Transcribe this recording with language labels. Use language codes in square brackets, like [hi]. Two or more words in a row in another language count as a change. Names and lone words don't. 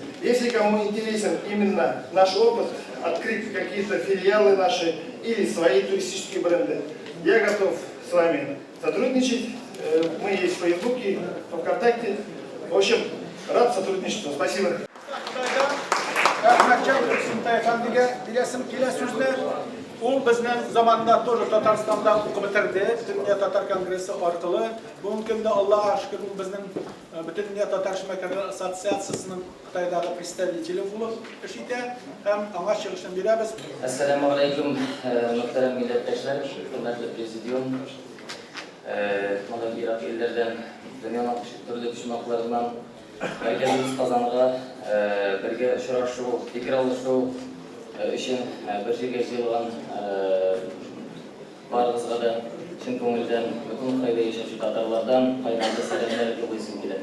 [ru] Если кому интересен именно наш опыт, открыть какие-то филиалы наши или свои туристические бренды, я готов с вами сотрудничать. Мы есть в Фейсбуке, ВКонтакте. В общем, рад сотрудничеству. Спасибо. [tt] Ул безнең заманында тоже Татарстанда укып бетерде, Бөтендөнья Татар конгрессы аркылы. Бүгенге көндә Аллаһка шөкер ул безнең Бөтендөнья Татар эшмәкәрләр ассоциациясының Кытайдагы представителе булып эш итә һәм аңа чыгышын бирәбез. [ar] السلام عليكم, [tt] мөхтәрәм милләттәшләр, хөрмәтле президиум, Ирак илләрдән, дөньяның төрле почмакларыннан кайтканбыз Казанга бергә очрашу, фикер алышу өчен бер җиргә җыелган барыгызга да чын күңелдән бөтен Кытайда яшәүче татарлардан кайнарлы сәламнар юллыйсым килә.